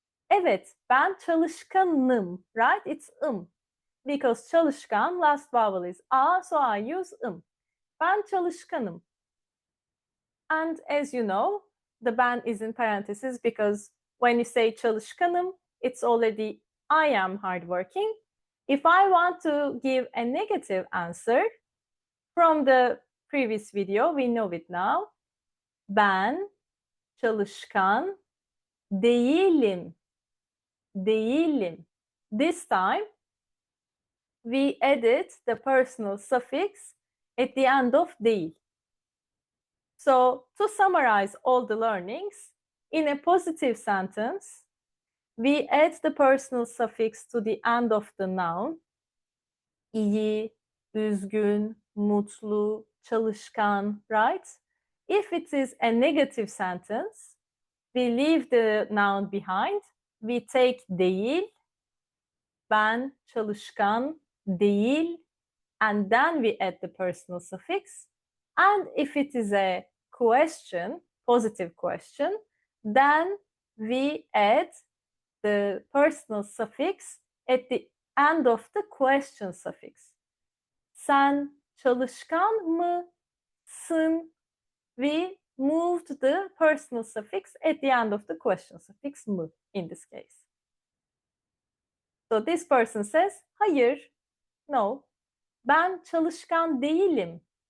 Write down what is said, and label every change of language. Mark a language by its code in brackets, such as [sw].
[tr] Evet, ben çalışkanım, [en] right? It's because çalışkan, last vowel is a, so I use [tr] Ben çalışkanım. [en] And as you know, the ben is in parentheses because when you say çalışkanım, it's already I am hardworking. If I want to give a negative answer from the previous video, we know it now. [tr] Ben çalışkan değilim. Değilim. [en] This time, we added the personal suffix at the end of değil. So to summarize all the learnings, in a positive sentence, we add the personal suffix to the end of the noun. [tr] İyi, üzgün, mutlu, çalışkan, right? [en] If it is a negative sentence, we leave the noun behind. We take değil, [tr] ben çalışkan değil, [en] and then we add the personal suffix. And if it is a question, positive question, then we add the personal suffix at the end of the question suffix. [tr] Sen çalışkan mısın? [en] We moved the personal suffix at the end of the question suffix mı in this case. So this person says, [tr] hayır, [en] no, [tr] ben çalışkan değilim.